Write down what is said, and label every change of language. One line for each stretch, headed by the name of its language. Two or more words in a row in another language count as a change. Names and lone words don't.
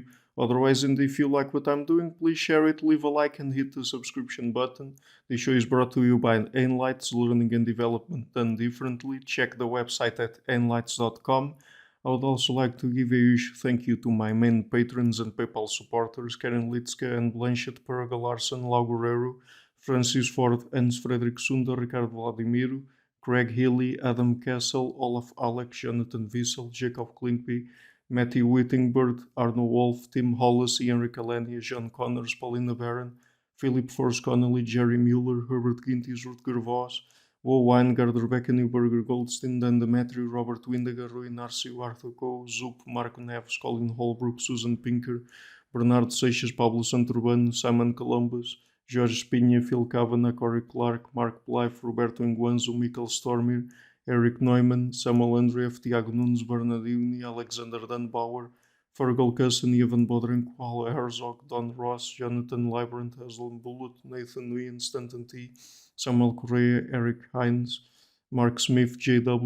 English: Otherwise, and if you like what I'm doing, please share it, leave a like and hit the subscription button. This show is brought to you by Enlights, Learning and Development Done Differently. Check the website at enlights.com. I would also like to give a huge thank you to my main patrons and PayPal supporters, KARIN, LIETZCKE and BLANCHETTE, LARSEN, GUERREIRO. Francis Ford, Hans Fredrik Sunde, Ricardo Vladimiro, Craig Healy, Adam Kessel, Olaf Alex, Jonathan Vissel, Jakob KLINKBY, Matthew Whittingbird, Arno Wolf, Tim Hollis, Henrik Alenia, John Connors, Paulina Barron, Philip Force Connolly, Jerry Muller, Herbert Gintis, Rutger Vos, Wo Weingard, Rebecca Newberger Goldstein, Dan Demetrio, Robert Windiger, Rui Narcio, Arthur Coe, Zup, Marco Neves, Colin Holbrook, Susan Pinker, Bernardo Seixas, Pablo Santurbano, Simon Columbus, Jorge Espinha, Phil Kavanagh, Corey Clark, Mark Blythe, Roberto Enguanzo, Michael Stormir, Eric Neumann, Samuel Andreev, Tiago Nunes, Bernardini, Alexander Dunbauer, Fergal Cusson, Ivan Bodrenko, Paul Herzog, Don Ross, Jonathan Librant, Aslan Bullitt, Nathan Nguyen, Stanton T, Samuel Correa, Eric Hines, Mark Smith, J.W.